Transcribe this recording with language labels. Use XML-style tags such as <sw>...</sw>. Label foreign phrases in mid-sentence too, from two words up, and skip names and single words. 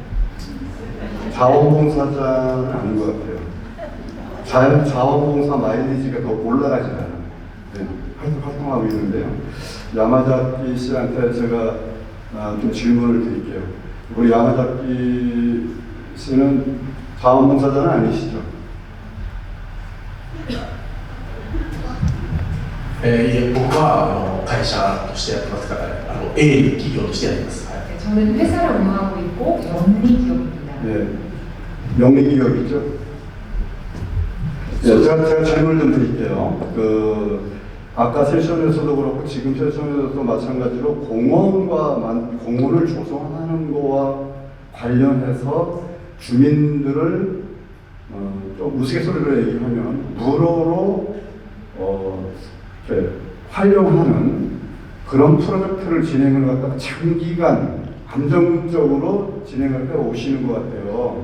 <ko>자원봉사자는 아닌 것 같아요. 자원봉사 마일리지가 더 올라가지 않아요. 네, 활동하고 있는데요. 야마자키 씨한테 제가 좀 질문을 드릴게요. 우리 야마자키 씨는 자원봉사자는 아니시죠?</ko> <ja>いえ、僕は会社としてやってますから、営利企業としてやってます。</ja> <ko>네, 저는 회사를 운영하고 있고 영리기업입니다. 네, 영리기업이죠. 네, 제가 질문을 좀 드릴게요. 아까 세션에서도 그렇고 지금 세션에서도 마찬가지로 공원을 조성하는 거와 관련해서 주민들을 좀 우스갯소리로 얘기하면 무료로 활용하는 그런 프로젝트를 진행을 갖다가 장기간 안정적으로 진행을 해 오시는 것 같아요.</ko>